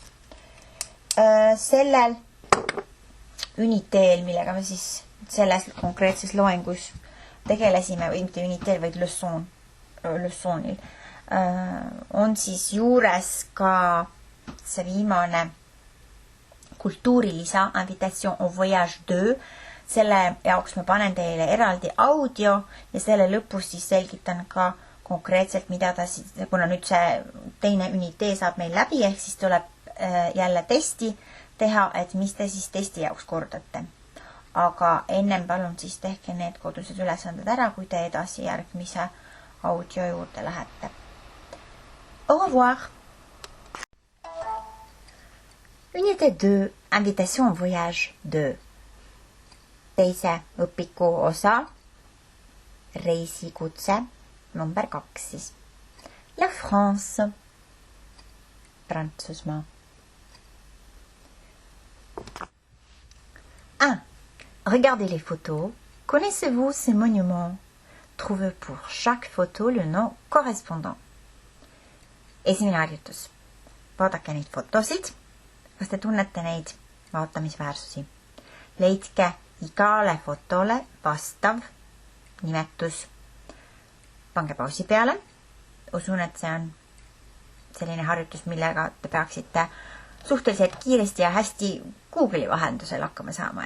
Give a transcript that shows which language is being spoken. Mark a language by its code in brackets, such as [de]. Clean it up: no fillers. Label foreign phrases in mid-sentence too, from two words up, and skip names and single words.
[et] Sellel uniteel, millega me siis selles konkreetses loengus tegelesime, või mitte uniteel, vaid leçonil, on siis juures ka see viimane kultuurilisa [fr] invitation au voyage 2. [et] Selle jaoks ma panen teile eraldi audio ja selle lõpus siis selgitan ka konkreetselt, mida ta siis, kuna nüüd see teine unitee saab meil läbi, ehk siis tuleb jälle testi teha, et mis te siis testi jaoks kordate. Aga ennem palun siis tehke need kodused ülesanded ära, kui te edasi järgmise audio juurde lähete. [fr] Au revoir! Unité 2, invitation au voyage 2. [et] Teise õpiku osa, reisikutse number 2 siis. [fr] La France, Prantsusmaa. 1. Regardez les photos. Connaissez-vous ces monuments? Trouvez pour chaque photo le nom correspondant. [et] Esimene harjutus. Vaadake neid fotosid. Kas te tunnete neid vaatamisväärsusi? Leidke igale fotole vastav nimetus. Pange pausi peale. Usun, et see on selline harjutus, millega te peaksite suhteliselt kiiresti ja hästi Google'i vahendusel hakkama saama.